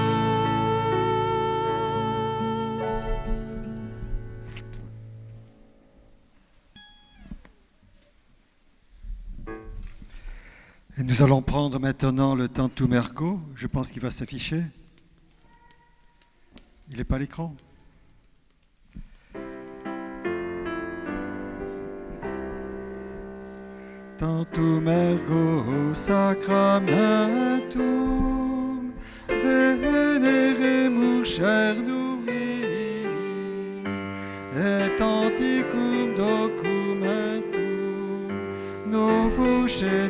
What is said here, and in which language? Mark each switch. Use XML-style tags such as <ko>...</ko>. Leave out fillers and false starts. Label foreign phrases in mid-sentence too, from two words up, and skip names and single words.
<fr>Et nous allons prendre maintenant le Tantum Ergo. Je pense qu'il va s'afficher. Il n'est pas à l'écran.</fr> <la>Tantum Ergo Sacramentum Veneremus Cernui et Anticum Documentum Novus</la>